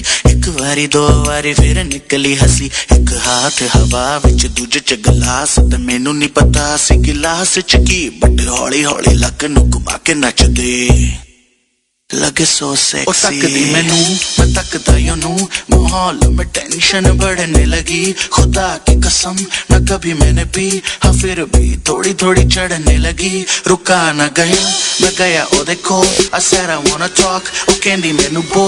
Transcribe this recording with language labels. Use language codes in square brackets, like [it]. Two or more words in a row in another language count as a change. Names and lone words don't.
[pa] ਇੱਕ ਬਾਰੀ ਦੋ ਬਾਰੀ ਫਿਰ ਨਿਕਲੀ ਹੰਸੀ, ਇੱਕ ਹੱਥ ਹਵਾ ਵਿੱਚ ਦੂਜੇ 'ਚ ਗਲਾਸ, ਤੇ ਮੈਨੂੰ ਨਹੀਂ ਪਤਾ ਸੀ ਗਲਾਸ 'ਚ ਕੀ, ਬਟ ਹੌਲੀ ਹੌਲੀ ਲੱਕ ਨੂੰ ਘੁਮਾ ਕੇ ਨੱਚ ਦੇ ਲੱਗੇ [en] so sexy. [pa] ਤੱਕਦੀ ਮੈਨੂੰ ਮੈਂ ਤੱਕਦਾ ਓਹਨੂੰ, [hi] माहौल में टेंशन बढ़ने लगी, खुदा की कसम न कभी मैंने पी, हाँ फिर भी थोड़ी थोड़ी चढ़ने लगी। [pa] ਰੁਕਾ ਨ ਗਿਆ ਮੈਂ ਗਿਆ ਓਦੇ ਕੋਲ, [en] I said I wanna talk, [pa] ਓ ਕਹਿੰਦੀ ਮੈਨੂੰ ਬੋਲ।